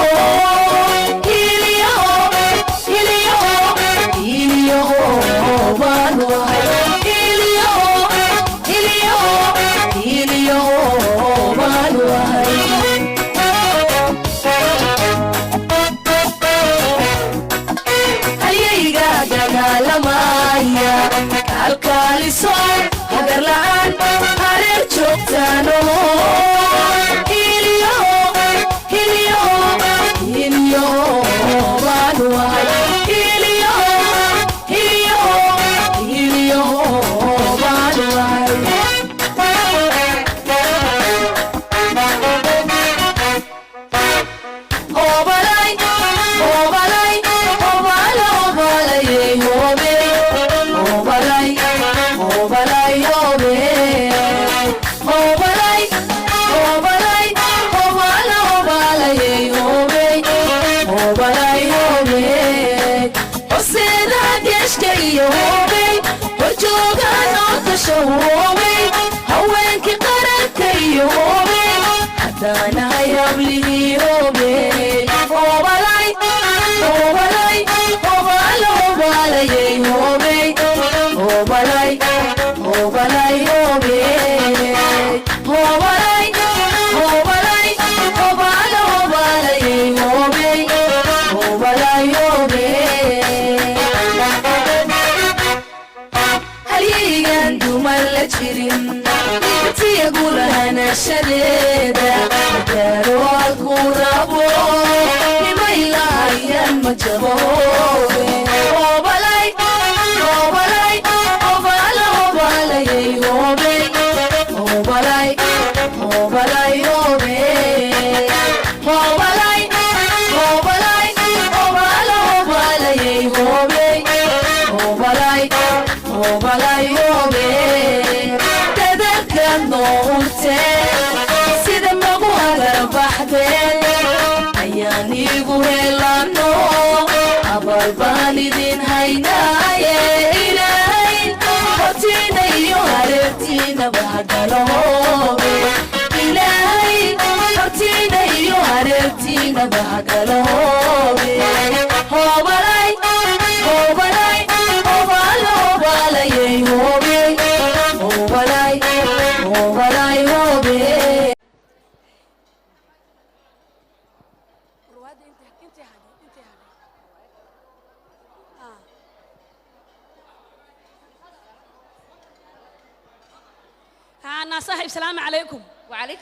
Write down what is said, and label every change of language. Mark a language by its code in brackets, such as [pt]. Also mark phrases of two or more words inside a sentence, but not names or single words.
[so] baanu ahay baanu ahay halyayga dagaalamaya kalkaaliso agar la'aan hareer joogtaano baanu ahay baanu ahay obalay obalay obala obalayey hobe obalay obalay hobe obalay obalay obala obalayey hobe obalay hobe horseeda geeshka iyo hobe horjoogaan oo kasho hobe haweenkii qaranka iyo hobe haddaanahay hablihii hobe obalay obalay obala obalayey hobe obalay obalay hobe obalay obalay obala obalayey hobe obalay hobe halyaygan dumar la jirin tiyagu lahanashadeeda gaaro halkuu rabo nimay lahayan ma jabo obalay obalay obala obalayey hobe obalay obalay hobe obalay obalay obala obalayey hobe obalay obalay hobe dadalkan noo hurteen sida magu hagar baxdeen ayaan iigu helano abal baan idin haynaaye ilaahay hortiina iyo hareertiinaba hagalo hobe ilaahay hortiina iyo hareertiinaba hagalo hobe obalay obalay obala obalayey hobe obalay obalay hobe [ar] أنا صاحب السلام عليكم وعليكم